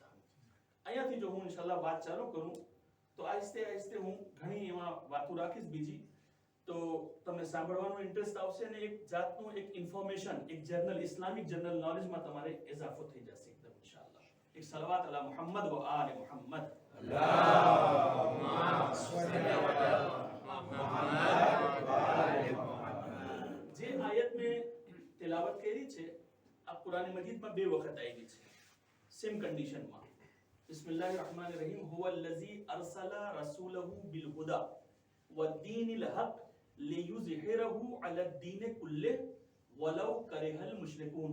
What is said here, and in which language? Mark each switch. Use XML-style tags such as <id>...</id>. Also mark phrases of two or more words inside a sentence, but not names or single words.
<gu>અહીંયાથી જો હું ઇન્શાઅલ્લાહ વાત ચાલુ કરું તો આસ્તે આસ્તે હું ઘણી એમાં વાતો રાખીશ બીજી, તો તમને સાંભળવાનો ઇન્ટરેસ્ટ આવશે અને એક જાતનું એક ઇન્ફોર્મેશન, એક જનરલ ઇસ્લામિક જનરલ નોલેજમાં તમારે ઇજાફો થઈ જશે એકદમ ઇન્શાઅલ્લાહ. એક સલવાત</gu> <ar>على محمد وآل محمد. اللهم صل على محمد وعلى محمد.</ar> <gu>જે આયત મેં તિલાવત કરી છે આ કુરાન મજીદમાં બે વખત આવી છે સેમ કન્ડિશનમાં.</gu> <ar>بسم الله الرحمن الرحيم هو الذي أرسل رسوله بالهدى ودين الحق ليظهره على الدين كله ولو كره المشركون.</ar>